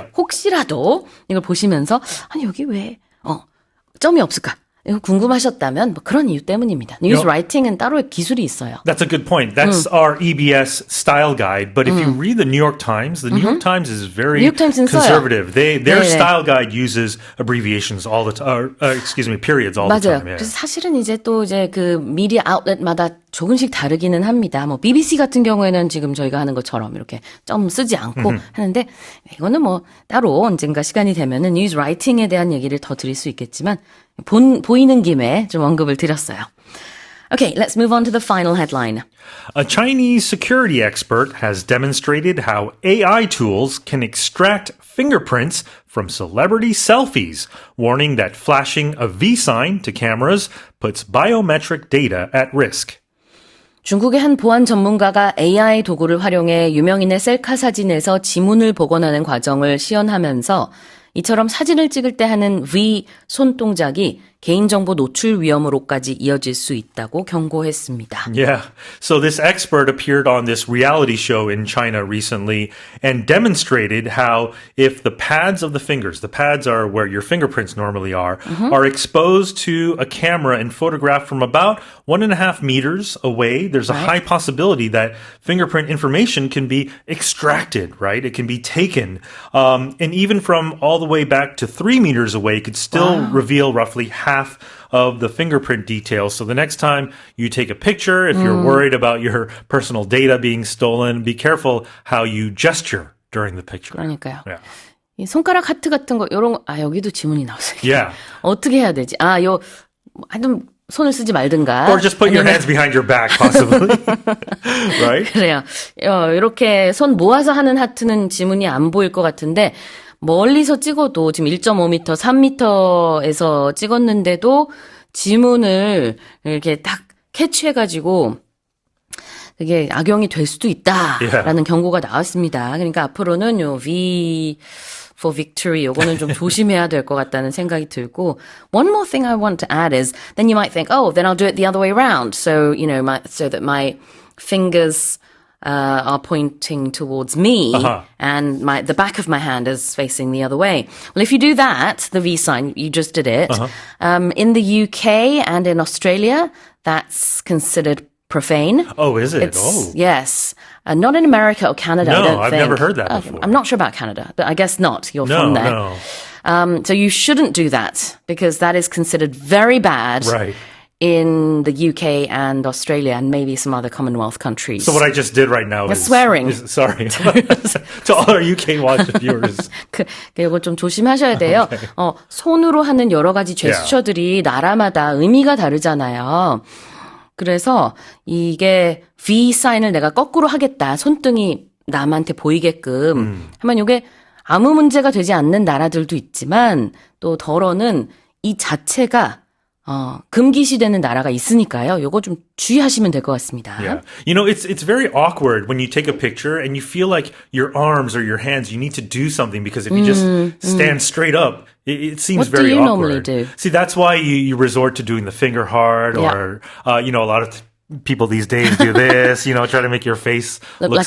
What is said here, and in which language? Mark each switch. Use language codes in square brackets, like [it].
[ko] 혹시라도 이걸 보시면서 아니 여기 왜 점이 없을까? 이거 궁금하셨다면 뭐 그런 이유 때문입니다. 뉴스 라이팅은 따로의 기술이 있어요. [en] That's a good point. That's our EBS style guide. But if you read the New York Times, the New York Times is very conservative. Their style guide uses abbreviations all the time. Periods all the [ko] 맞아요. [en] time. Yeah. [ko] 그래서 사실은 이제 또 이제 그 미디어 아웃렛마다 조금씩 다르기는 합니다. 뭐 BBC 같은 경우에는 지금 저희가 하는 것처럼 이렇게 점 쓰지 않고 하는데 이거는 뭐 따로 언젠가 시간이 되면은 뉴스 라이팅에 대한 얘기를 더 드릴 수 있겠지만 보이는 김에 좀 언급을 드렸어요. [en] Okay, let's move on to the final headline. A Chinese security expert has demonstrated how AI tools can extract fingerprints from celebrity selfies, warning that flashing a V sign to cameras puts biometric data at risk. [ko] 중국의 한 보안 전문가가 AI 도구를 활용해 유명인의 셀카 사진에서 지문을 복원하는 과정을 시연하면서 이처럼 사진을 찍을 때 하는 V 손동작이 개인정보 노출 위험으로까지 이어질 수 있다고 경고했습니다. [en] Yeah. So this expert appeared on this reality show in China recently and demonstrated how if the pads of the fingers, the pads are where your fingerprints normally are exposed to a camera and photographed from about 1.5 meters away, there's a high possibility that fingerprint information can be extracted, right? It can be taken. And even from all the way back to 3 meters away, could still reveal roughly half of the fingerprint details. So the next time you take a picture, if you're worried about your personal data being stolen, be careful how you gesture during the picture. [ko] 그러니까요. [en] Yeah. [ko] 이 손가락 하트 같은 거 요런 거 여기도 지문이 나왔어요. [en] Yeah. [ko] 어떻게 해야 되지? 하여튼 손을 쓰지 말든가. [en] Or just put your hands behind your back, possibly. Right? [ko] 그래요. 이렇게 손 모아서 하는 하트는 지문이 안 보일 것 같은데 멀리서 찍어도 지금 1.5m, 3m에서 찍었는데도 지문을 이렇게 딱 캐치해가지고 그게 악용이 될 수도 있다라는 경고가 나왔습니다. 그러니까 앞으로는 요 V for victory 요거는 좀 조심해야 될 것 같다는 생각이 들고 [en] one more thing I want to add is then you might think oh then I'll do it the other way around so you know so that my fingers are pointing towards me and the back of my hand is facing the other way. Well, if you do that, the V sign, you just did it. In the UK and in Australia, that's considered profane. Oh, is it? Oh. Yes. Not in America or Canada, I don't I've think. never heard that before. I'm not sure about Canada, but I guess not. You're from there. No. So you shouldn't do that because that is considered very bad. Right. In the UK and Australia and maybe some other Commonwealth countries. So what I just did right now is swearing. Sorry. To all our UK watch viewers. [ko] 이거 좀 조심하셔야 돼요. [en] Okay. [ko] 손으로 하는 여러 가지 제스처들이 나라마다 의미가 다르잖아요. 그래서 이게 V 사인을 내가 거꾸로 하겠다. 손등이 남한테 보이게끔 하면 이게 아무 문제가 되지 않는 나라들도 있지만 또 덜어는 이 자체가 금기시되는 나라가 있으니까요. 요거 좀 주의하시면 될 것 같습니다. [en] Yeah. You know, it's very awkward when you take a picture and you feel like your arms or your hands, you need to do something because if you just stand straight up, it seems very awkward. What do you normally do? See, that's why you resort to doing the finger heart or, you know, a lot of people these days do this, you know, try to make your face look